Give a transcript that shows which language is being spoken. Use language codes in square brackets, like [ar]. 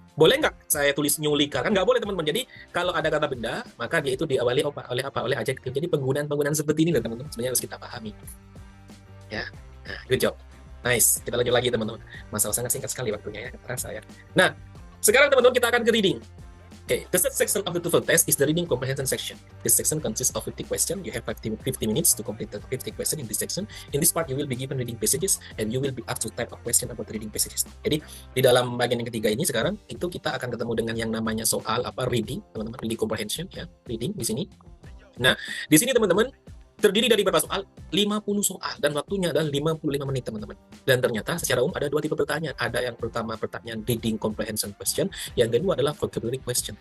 [id] Boleh nggak saya tulis new car? Kan nggak boleh teman-teman. Jadi kalau ada kata benda, maka dia itu diawali oleh apa? Oleh adjektif. Jadi penggunaan seperti ini teman-teman sebenarnya harus kita pahami. Ya, nah, [en] good job. Nice. [id] Kita lanjut lagi teman-teman. Masalah sangat singkat sekali waktunya ya, terasa ya. Nah, sekarang teman-teman kita akan ke reading. [en] Okay, the third section of the TOEFL test is the reading comprehension section. This section consists of 50 questions. You have 50 minutes to complete the 50 questions in this section. In this part, you will be given reading passages and you will be asked to type a question about the reading passages. [id] Jadi, di dalam bagian yang ketiga ini sekarang, itu kita akan ketemu dengan yang namanya soal reading, teman-teman, reading comprehension ya, reading di sini. Nah, di sini teman-teman terdiri dari berapa soal? 50 soal dan waktunya adalah 55 menit teman-teman. Dan ternyata secara umum ada 2 tipe pertanyaan. Ada yang pertama pertanyaan reading comprehension question, yang kedua adalah vocabulary question.